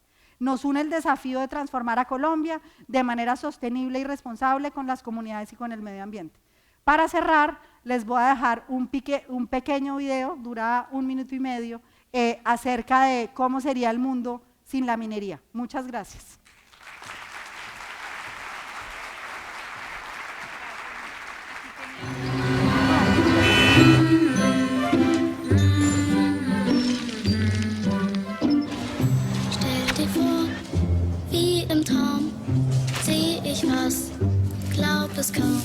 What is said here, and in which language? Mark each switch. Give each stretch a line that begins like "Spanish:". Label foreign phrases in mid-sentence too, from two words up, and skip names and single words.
Spanish: Nos une el desafío de transformar a Colombia de manera sostenible y responsable con las comunidades y con el medio ambiente. Para cerrar, les voy a dejar un pequeño video, dura 1 minuto y medio, acerca de cómo sería el mundo sin la minería. Muchas gracias.
German: Stell dir vor, wie im Traum seh ich was, glaub es kaum.